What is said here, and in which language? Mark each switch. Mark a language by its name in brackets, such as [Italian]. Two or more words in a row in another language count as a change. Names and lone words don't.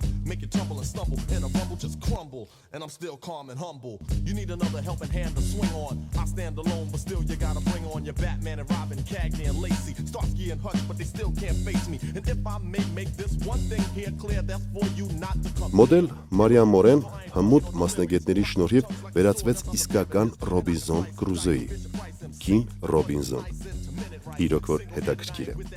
[English] Make it tumble and stumble, in a rumble just crumble. And I'm still calm and humble. You need another helping hand to swing on. I stand alone, but still you gotta bring on your Batman and Robin, Cagney and Lacey, Starsky and Hutch, but they still can't face me. And if I may make this one thing here clear, that's for you not to come. [Armenian] Մոդել Մարիամ Մորեն հմուտ մասնագետների շնորհիվ վերածվեց իսկական Ռոբինզոն Կրուզոյի, Քիմ Ռոբինզոն։ Իրոք որ հետաքրքիր է։